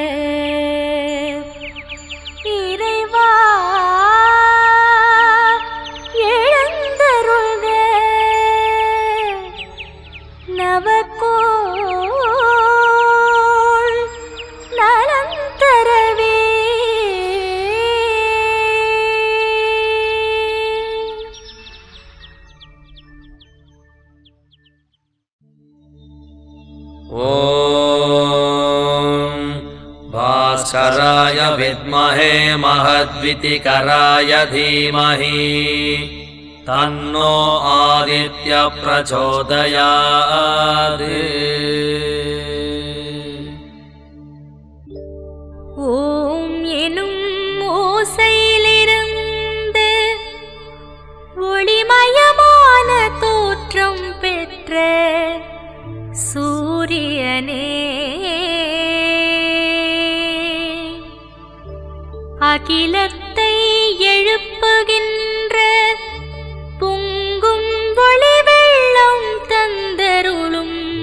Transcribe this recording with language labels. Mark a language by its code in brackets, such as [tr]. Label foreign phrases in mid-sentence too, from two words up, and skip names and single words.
[ta] இறைவா எழுந்தருள்க நவக்கோள் நலம் தரவே [sa] ॐ भास्कराय विद्महे महद्वितिकराय धीमहि तन्नो आदित्य प्रचोदयात् [ta] ஓம் எனும் ஓசையிலிருந்து ஒளிமயமான தோற்றம் பெற்ற சூரியனே அகிலத்தை எழுப்புகின்ற பொங்கும் ஒளி வெள்ளம் தந்தருளும்